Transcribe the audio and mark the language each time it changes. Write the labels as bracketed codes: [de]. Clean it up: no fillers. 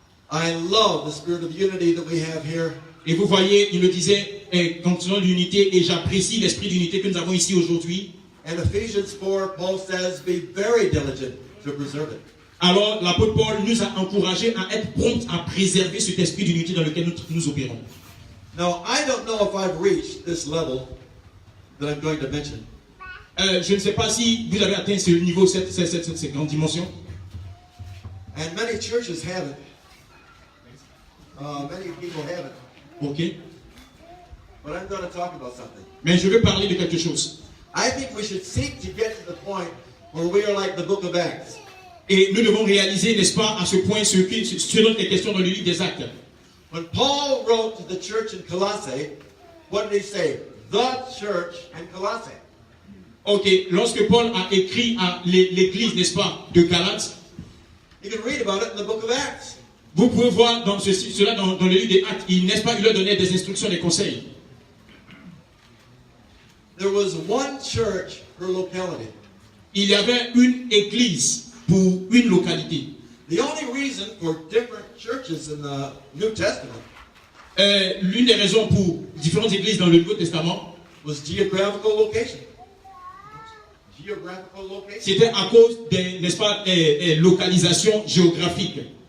[en] I love the spirit of unity that we have here. [fr] Et vous voyez, il le disait, continuons l'unité, et j'apprécie l'esprit d'unité que nous avons ici aujourd'hui. [en] And Ephesians 4, Paul says, be very diligent to preserve it. [fr] Alors, l'apôtre Paul nous a encouragés à être prompts à préserver cet esprit d'unité dans lequel nous opérons. [en] Now, I don't know if I've reached this level that I'm going to mention. [fr] Je ne sais pas si vous avez atteint ce niveau, cette grande dimension. [en] And many churches haven't. Many people haven't. Ok. But I'm going to talk about something. [fr] Mais je veux parler de quelque chose. [en] I think we should seek to get to the point where we are like the book of Acts. [fr] Et nous devons réaliser, n'est-ce pas, à ce point, ce dont il est question dans le livre des Actes. [en] When Paul wrote to the church in Colossae, what did he say? The church in Colossae. [fr] Ok, lorsque Paul a écrit à l'église, n'est-ce pas, de Galates, [en] You can read about it in the book of Acts. [fr] vous pouvez voir cela dans le livre des Actes, n'est-ce pas, il leur donnait des instructions, des conseils. [en] There was one church per locality. [fr] Il y avait une église pour une localité. [en] The only reason for different churches in the New Testament [fr] L'une des raisons pour différentes églises dans le Nouveau Testament, [en] was geographical location. Geographical location. [fr] c'était à cause des, n'est-ce pas, localisations géographiques.